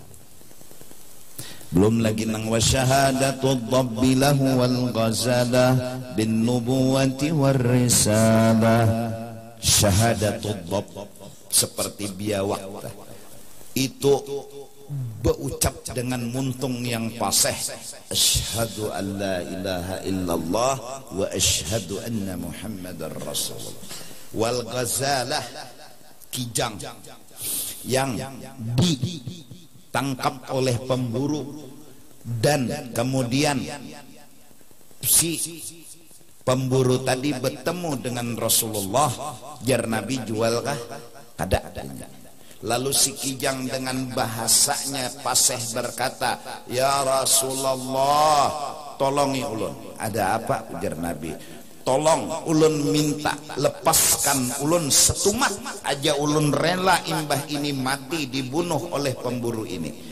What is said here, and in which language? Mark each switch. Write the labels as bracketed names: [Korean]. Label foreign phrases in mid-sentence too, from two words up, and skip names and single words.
[Banjar] Belum lagi nang [Arabic] وشهادة الضب له والغزالة بالنبوة والرسالة. شهادة الضب [Banjar] seperti biawak itu berucap dengan muntung yang fasih, [Arabic] أشهد أن لا إله إلا الله وأشهد أن محمدا رسول الله. [Banjar] Wal ghazalah kijang yang ditangkap oleh pemburu dan kemudian si pemburu tadi bertemu dengan Rasulullah, jar Nabi jualkah? Kada. Lalu si kijang dengan bahasanya fasih berkata, ya Rasulullah, tolongi ulun. Ada apa? Ujar Nabi. Tolong ulun minta lepaskan ulun setumat aja ulun rela imbah ini mati dibunuh oleh pemburu ini.